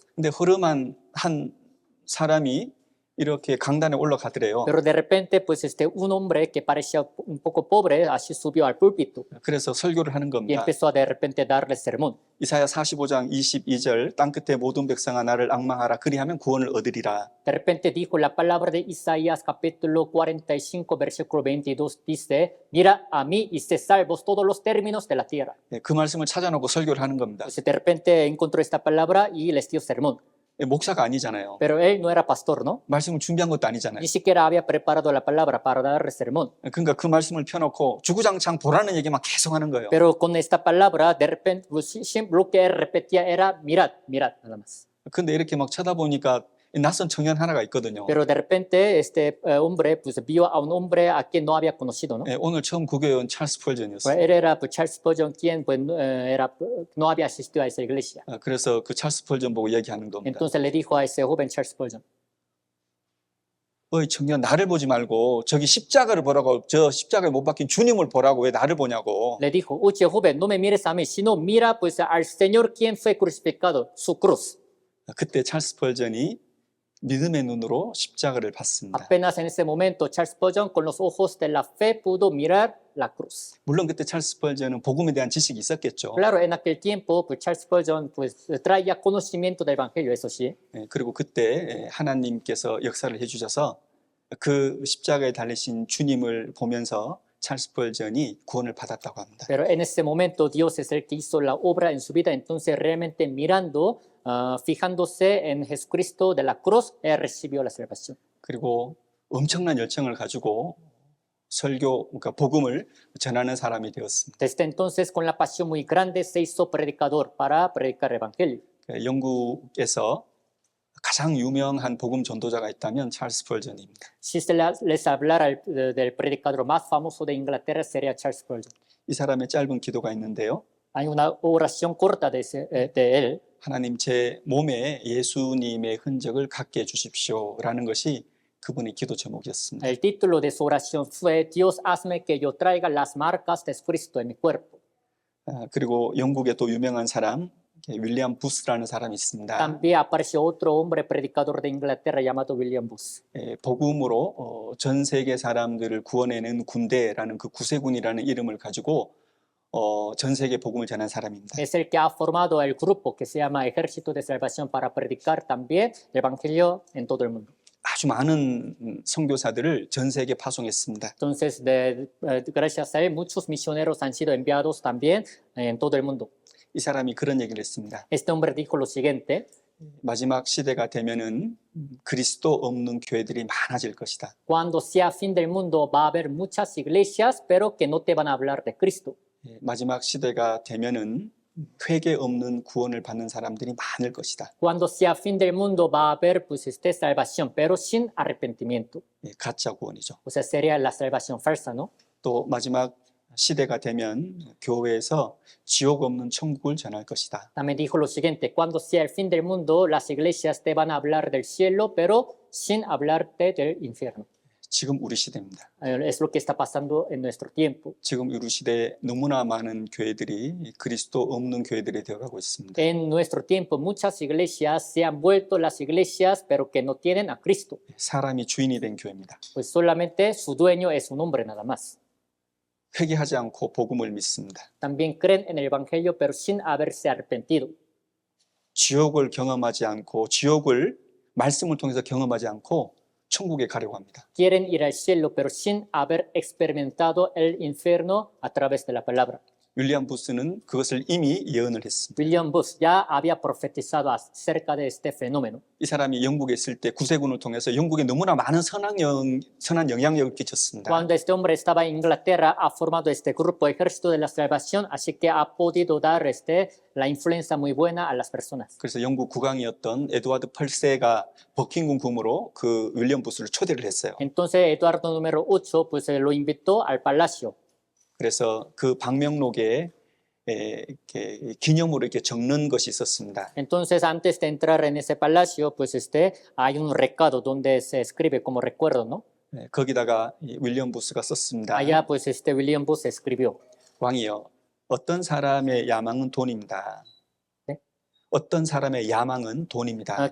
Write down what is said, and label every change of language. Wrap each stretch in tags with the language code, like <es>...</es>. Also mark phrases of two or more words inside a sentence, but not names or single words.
<ko>근데 허름한 한 사람이 이렇게 강단에 올라가더래요.</ko> <es>Pero de repente, pues un hombre que parecía un poco pobre, así subió al púlpito</es> <ko>그래서 설교를 하는 y 겁니다.</ko> <es>empezó a de repente darle sermón.</es> <ko>이사야 45장 22절 땅 끝에 모든 백성아 나를 앙망하라 그리하면 구원을 얻으리라.</ko> <es>De repente dijo la palabra de Isaías capítulo 45 versículo 22 dice, mira a mí y sé salvos todos los términos de la tierra.</es> <ko>그 말씀을 찾아놓고 설교를 하는 겁니다.</ko> <es>Pues de repente encontró esta palabra y les dio sermón.</es> <ko>목사가 아니잖아요.</ko> <es>Pero él no era pastor, ¿no?</es> <ko>말씀을 준비한 것도 아니잖아요.</ko> <es>Ni siquiera había preparado la palabra para dar el sermón.</es> <ko>그러니까 그 말씀을 펴놓고 주구장창 보라는 얘기만 계속 하는 거예요.</ko> <es>Pero con esta palabra, de repente, pues, siempre lo que él repetía era, mirad, mirad, nada más.</es> <ko>근데 이렇게 막 쳐다보니까 낯선 청년 하나가 있거든요.</ko> <es>Pero de repente este hombre pues, vio a un hombre a quien no había conocido, ¿no?</es> <ko>오늘 처음 구교회 온 찰스 Pues, 펄전이었어요.</ko> <es>él era pues, Charles Spurgeon, quien pues, no había asistido a esa iglesia.</es> <ko>그래서 그 찰스 펄전 보고 얘기하는 겁니다.</ko> <es>Entonces le dijo a ese joven Charles Spurgeon,</es> <ko>어이 청년, 나를 보지 말고 저기 십자가를 보라고, 저 십자가에 못 박힌 주님을 보라고 왜 나를 보냐고.</ko> <es>le dijo, oye joven, no me mires a mí, sino mira pues al Señor quien fue crucificado, su cruz.</es> <ko>그때 찰스 펄전이 믿음의 눈으로 십자가를 봤습니다.</ko> <es>Apenas en ese momento Charles Spurgeon con los ojos de la fe pudo mirar la cruz.</es> <ko>물론 그때 찰스 펄전은 복음에 대한 지식이 있었겠죠.</ko> <es>Claro, en aquel tiempo pues, Charles Spurgeon pues, traía conocimiento del Evangelio, eso sí.</es> <ko>그리고 그때 하나님께서 역사를 해주셔서 그 십자가에 달리신 주님을 보면서 찰스 펄전이 구원을 받았다고 합니다.</ko> <es>Pero en ese momento Dios es el que hizo la obra en su vida, entonces realmente mirando, fijándose en Jesucristo de la cruz, él recibió la salvación.</es> <ko>그리고 엄청난 열정을 가지고 설교, 그러니까 복음을 전하는 사람이 되었습니다.</ko> <es>Desde entonces, con la pasión muy grande, se hizo predicador para predicar el Evangelio.</es> <ko>영국에서 가장 유명한 복음 전도자가 있다면 찰스 펄전입니다.</ko> <es>Si se les hablara del predicador más famoso de Inglaterra, sería Charles Spurgeon.</es> <ko>이 사람의 짧은 기도가 있는데요.</ko> <es>Hay una oración corta de él.</es> <ko>하나님 제 몸에 예수님의 흔적을 갖게 해주십시오라는 것이 그분의 기도 제목이었습니다.</ko> <es>El título de su oración fue Dios, hazme que yo traiga las marcas de Cristo en mi cuerpo.</es> <ko>그리고 영국의 또 유명한 사람 윌리엄 부스라는 사람이 있습니다.</ko> <es>También apareció otro hombre predicador de Inglaterra llamado William Booth.</es> <ko>복음으로 전 세계 사람들을 구원해낸 군대라는 그 구세군이라는 이름을 가지고 전 세계 복음을 전한 사람입니다.</ko> <es>Es el que ha formado el grupo que se llama Ejército de Salvación para predicar también el Evangelio en todo el mundo.</es> <ko>아주 많은 선교사들을 전 세계 파송했습니다.</ko> <es>Entonces, gracias a él, muchos misioneros han sido enviados también en todo el mundo.</es> <ko>이 사람이 그런 얘기를 했습니다.</ko> <es>Este hombre dijo lo siguiente,</es> <ko>마지막 시대가 되면은 그리스도 없는 교회들이 많아질 것이다.</ko> <es>cuando sea fin del mundo va a haber muchas iglesias, pero que no te van a hablar de Cristo.</es> <ko>마지막 시대가 되면은 회개 없는 구원을 받는 사람들이 많을 것이다.</ko> <es>Cuando sea fin del mundo va a haber pues salvación, pero sin arrepentimiento.</es> <ko>가짜 구원이죠.</ko> <es>O sea, sería la salvación falsa, ¿no?</es> <ko>또 마지막 시대가 되면 교회에서 지옥 없는 천국을 전할 것이다.</ko> <es>También dijo lo siguiente, cuando sea el fin del mundo, las iglesias te van a hablar del cielo, pero sin hablarte del infierno.</es> <ko>지금 우리 시대입니다.</ko> <es>Es lo que está pasando en nuestro tiempo.</es> <ko>지금 우리 시대에 너무나 많은 교회들이 그리스도 없는 교회들이 되어가고 있습니다.</ko> <es>En nuestro tiempo, muchas iglesias se han vuelto las iglesias, pero que no tienen a Cristo.</es> <ko>사람이 주인이 된 교회입니다.</ko> <es>Pues solamente su dueño es un hombre nada más.</es> <ko>회개하지 않고 복음을 믿습니다.</ko> <es>También creen en el Evangelio, pero sin haberse arrepentido.</es> <ko>지옥을 경험하지 않고 지옥을 말씀을 통해서 경험하지 않고 천국에 가려고 합니다.</ko> <es>Quieren ir al cielo, pero sin haber experimentado el infierno a través de la palabra.</es> <ko>윌리엄 부스는 그것을 이미 예언을 했습니다.</ko> <es>William Booth ya había profetizado acerca de este fenómeno.</es> <ko>이 사람이 영국에 있을 때 구세군을 통해서 영국에 너무나 많은 선한 영향력을 끼쳤습니다.</ko> <es>Cuando este hombre estaba en Inglaterra, ha formado este grupo Ejército de la Salvación, así que ha podido dar la influencia muy buena a las personas.</es> <ko>그래서 영국 국왕이었던 에드와드 8세가 버킹엄 궁으로 그 윌리엄 부스를 초대를 했어요.</ko> <es>Entonces Eduardo número 8 pues, lo invitó al palacio.</es> <ko>그래서 그 방명록에 이렇게 기념으로 이렇게 적는 것이 있었습니다.</ko> <es>Entonces antes de entrar en ese palacio, pues hay un recado donde se escribe como recuerdo, ¿no?</es> <ko>거기다가 윌리엄 부스가 썼습니다.</ko> <es>Allá pues William Booth escribió.</es> <ko>왕이여, 어떤 사람의 야망은 돈입니다. 네? 어떤 사람의 야망은 돈입니다.</ko>